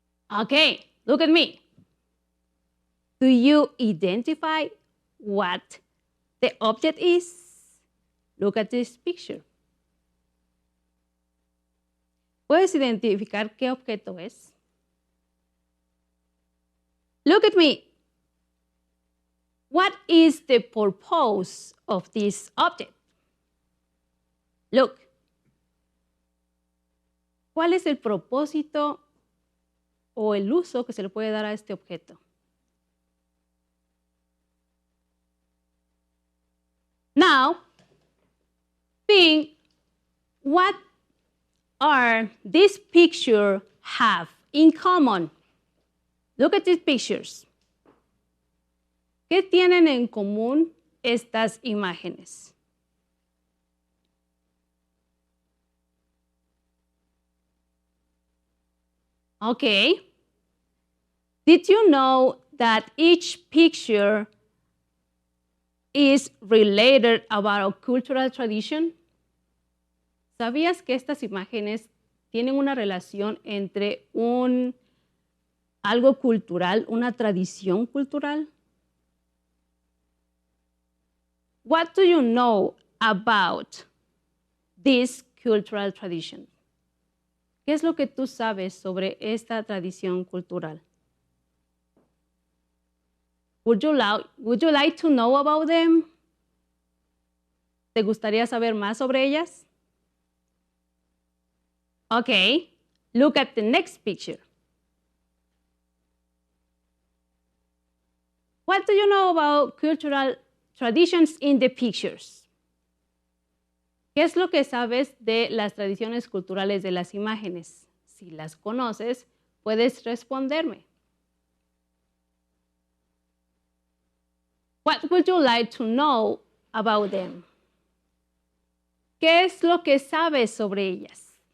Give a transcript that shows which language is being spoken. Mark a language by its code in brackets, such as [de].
[en] Okay, look at me. Do you identify what the object is? Look at this picture. [es] ¿Puedes identificar qué objeto es? [en] Look at me. What is the purpose of this object? Look. [es] ¿Cuál es el propósito o el uso que se le puede dar a este objeto? [en] Now, think what are these pictures have in common? Look at these pictures. [es] ¿Qué tienen en común estas imágenes? [en] Okay. Did you know that each picture is related about a cultural tradition? [es] ¿Sabías que estas imágenes tienen una relación entre algo cultural, una tradición cultural? [en] What do you know about this cultural tradition? [es] ¿Qué es lo que tú sabes sobre esta tradición cultural? [en] Would you like to know about them? [es] ¿Te gustaría saber más sobre ellas? [en] Okay, look at the next picture. What do you know about cultural traditions in the pictures? [es] ¿Qué es lo que sabes de las tradiciones culturales de las imágenes? Si las conoces, puedes responderme. [en] What would you like to know about them? [es] ¿Qué es lo que sabes sobre ellas?